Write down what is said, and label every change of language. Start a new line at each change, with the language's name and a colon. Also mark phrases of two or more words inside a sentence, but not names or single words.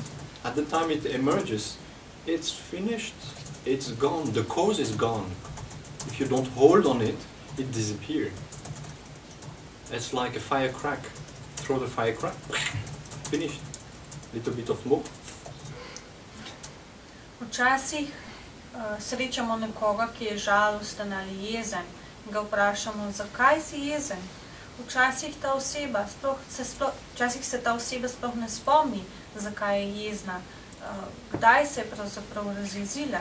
English: At the time it emerges, it's finished. It's gone. The cause is gone. If you don't hold on it, it disappears. It's like a firecrack. Throw the firecrack, finished. Little bit of smoke.
Slovenian: Včasih srečamo nekoga, ki je žalosten ali jezen, in ga vprašamo, zakaj si jezen. Včasih se ta oseba sploh ne spomni, zakaj je jezna, kdaj se je pravzaprav razjezila.